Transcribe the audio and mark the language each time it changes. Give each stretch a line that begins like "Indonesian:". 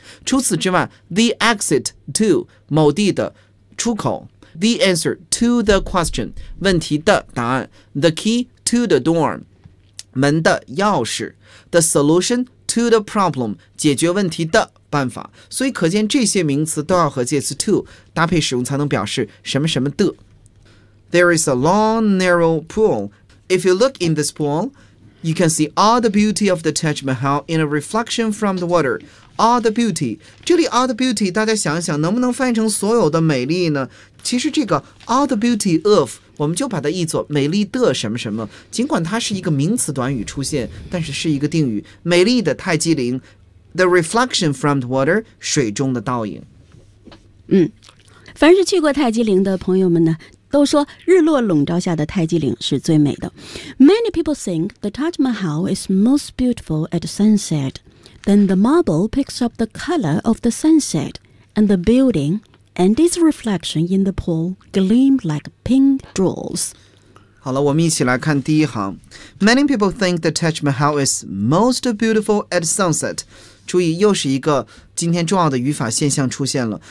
Chinese: 除此之外，
English: the exit to
Chinese: 某地的出口，
English: the answer to the question
Chinese: 问题的答案，
English: the key to the door
Chinese: 门的钥匙，
English: the solutionto the problem
Chinese: 解决问题的办法。所以可见这些名词都要和介词 to 搭配使用才能表示什么什么的。
English: There is a long narrow pool. If you look in this pool, you can see all the beauty of the Taj Mahal in a reflection from the water. All the beauty，
Chinese: 这里
English: all the beauty
Chinese: 大家想想能不能翻译成所有的美丽呢？其实这个
English: all the beauty of
Chinese: 我们就把它译作美丽的什么什么，尽管它是一个名词短语出现，但是是一个定语，美丽的泰姬陵，
English: the reflection from the water，
Chinese: 水中的倒影。嗯，凡是去过泰姬陵的朋友们呢，都说日落笼罩下的泰姬陵是最美的。
English: Many people think the Taj Mahal is most beautiful at sunset. Then the marble picks up the color of the sunset and the buildingAnd its reflection in the pool gleam like pink jewels.
Chinese: 好了，我们一起来看第一行。
English: Many people think the Taj Mahal is most beautiful at sunset.
Chinese: 注意，又是一个今天重要的语法现象出现了。